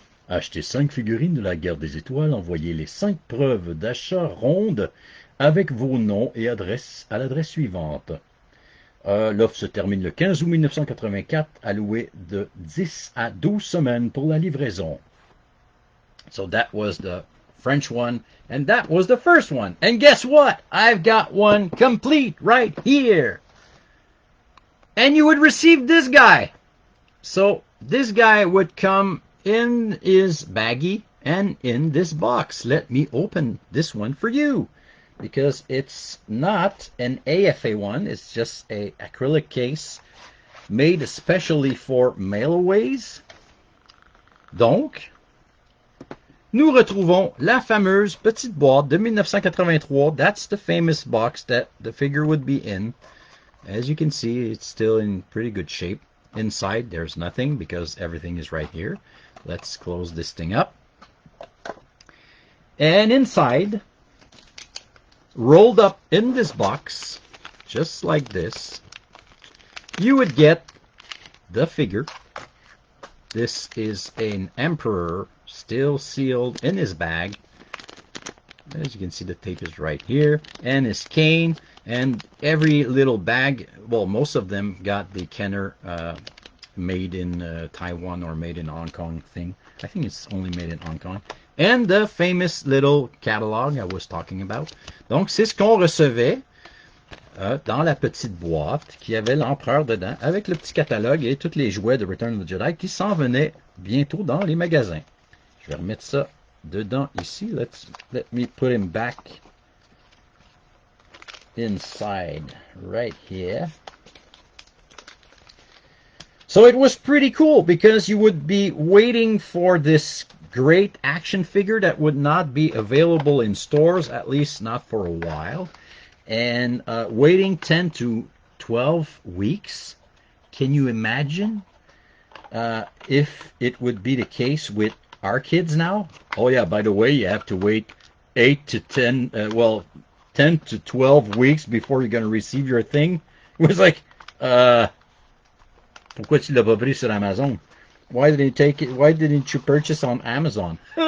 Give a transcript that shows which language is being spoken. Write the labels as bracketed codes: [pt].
[fr] Achetez 5 figurines de la Guerre des Étoiles, envoyez les 5 preuves d'achat rondes avec vos noms et adresses à l'adresse suivante. L'offre se termine le 15 août 1984, allouée de 10 à 12 semaines pour la livraison. [en] So that was the French one, and that was the first one. And guess what? I've got one complete right here. And you would receive this guy. So this guy would come in his baggie and in this box. Let me open this one for you, because it's not an AFA one, it's just a acrylic case made especially for mailaways. Donc, nous retrouvons la fameuse petite boîte de 1983. That's the famous box that the figure would be in. As you can see, it's still in pretty good shape. Inside, there's nothing because everything is right here. Let's close this thing up. And inside, rolled up in this box, just like this, you would get the figure. This is an Emperor, still sealed in his bag. As you can see, the tape is right here, and his cane, and every little bag, well, most of them got the Kenner made in Taiwan or made in Hong Kong thing. I think it's only made in Hong Kong. And the famous little catalog I was talking about. [fr] Donc, c'est ce qu'on recevait dans la petite boîte qui avait l'empereur dedans, avec le petit catalogue et tous les jouets de Return of the Jedi qui s'en venaient bientôt dans les magasins. Je vais remettre ça dedans ici. [en] Let me put him back inside right here. So it was pretty cool because you would be waiting for this great action figure that would not be available in stores, at least not for a while, and waiting 10 to 12 weeks. Can you imagine if it would be the case with our kids now? Oh yeah, by the way, you have to wait 8 to 10, 10 to 12 weeks before you're going to receive your thing. It was like, [fr] pourquoi tu l'as pas pris sur Amazon? [en] Why didn't you purchase on Amazon?